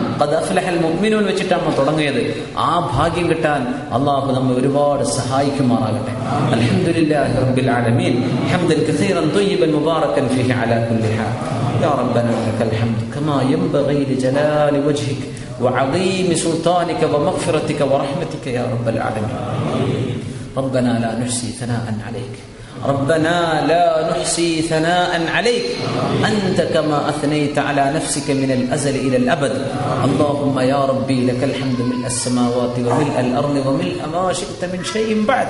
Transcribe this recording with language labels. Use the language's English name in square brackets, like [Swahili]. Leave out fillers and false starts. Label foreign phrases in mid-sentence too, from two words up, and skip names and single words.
[Arabic] قد أفلح المؤمنون [Malayalam] വെച്ചിട്ടാണ് നമ്മൾ തുടങ്ങിയത്. ആ ഭാഗ്യം കിട്ടാൻ അള്ളാഹു നമ്മെ ഒരുപാട് സഹായിക്കുമാറാകട്ടെ. [Arabic] الحمد لله رب العالمين حمدا كثيرا طيبا مباركا فيه على كل حال. يا ربنا لك الحمد كما ينبغي لجلال وجهك وعظيم سلطانك ومغفرتك ورحمتك يا رب العالمين. ربنا لا نحصي ثناء عليك ربنا لا نحصي ثناء عليك أنت كما أثنيت على نفسك من الأزل إلى الأبد. اللهم يا ربي لك الحمد ملء السماوات وملء الأرض وملء ما شئت من شيء بعد.